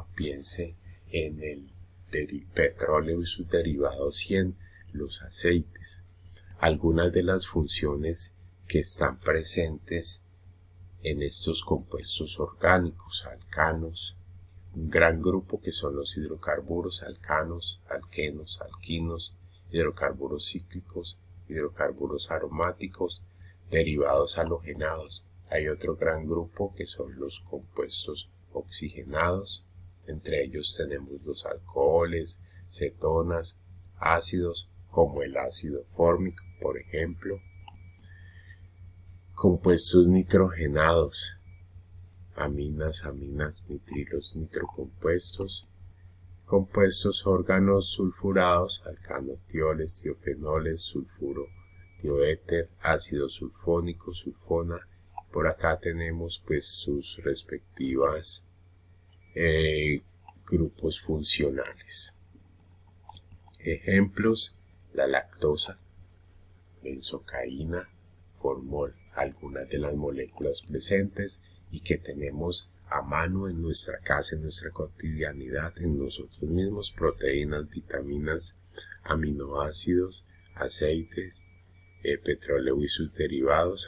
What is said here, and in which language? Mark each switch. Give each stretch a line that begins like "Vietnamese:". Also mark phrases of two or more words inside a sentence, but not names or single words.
Spanish: Piense en el petróleo y sus derivados y en los aceites. Algunas de las funciones que están presentes en estos compuestos orgánicos: alcanos, un gran grupo que son los hidrocarburos, alcanos, alquenos, alquinos, hidrocarburos cíclicos, hidrocarburos aromáticos, derivados halogenados. Hay otro gran grupo que son los compuestos oxigenados. Entre ellos tenemos los alcoholes, cetonas, ácidos, como el ácido fórmico, por ejemplo. Compuestos nitrogenados: aminas, nitrilos, nitrocompuestos. Compuestos órganos sulfurados: alcano, tioles, tiofenoles, sulfuro, tioéter, ácido sulfónico, sulfona. Por acá tenemos pues sus respectivas grupos funcionales. Ejemplos: la lactosa, benzocaína, formol, algunas de las moléculas presentes y que tenemos a mano en nuestra casa, en nuestra cotidianidad, en nosotros mismos: proteínas, vitaminas, aminoácidos, aceites, petróleo y sus derivados.